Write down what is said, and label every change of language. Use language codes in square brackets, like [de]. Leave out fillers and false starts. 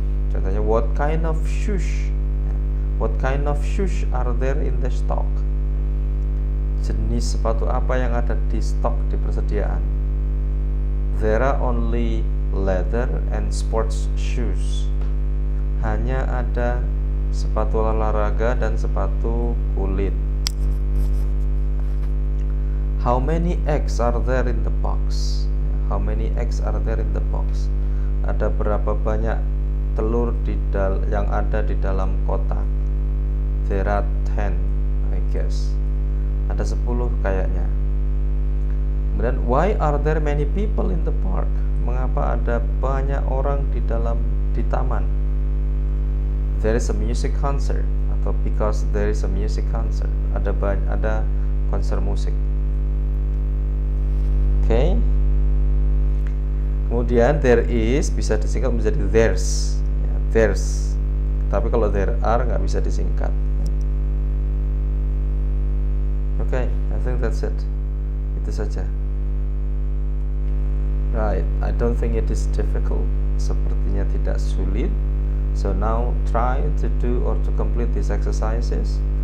[id] Contohnya [en] what kind of shoes, what kind of shoes are there in the stock? [id] Jenis sepatu apa yang ada di stok, di persediaan? [en] There are only leather and sports shoes. [id] Hanya ada sepatu olahraga dan sepatu kulit. [en] How many eggs are there in the box? How many eggs are there in the box? [id] Ada berapa banyak telur yang ada di dalam kotak? [en] There are 10, I guess. [id] Ada 10 kayaknya. Kemudian [en] why are there many people in the park? [id] Mengapa ada banyak orang di taman? [en] There is a music concert, [id] atau [en] because there is a music concert. [id] Ada konser musik. Oke. Kemudian there is bisa disingkat menjadi there's. Ya, there's. Tapi kalau there are nggak bisa disingkat. [en] Oke, I think that's it. [id] Itu saja. [en] Right, I don't think it is difficult. [id] Sepertinya tidak sulit. [en] So now try to do or to complete these exercises.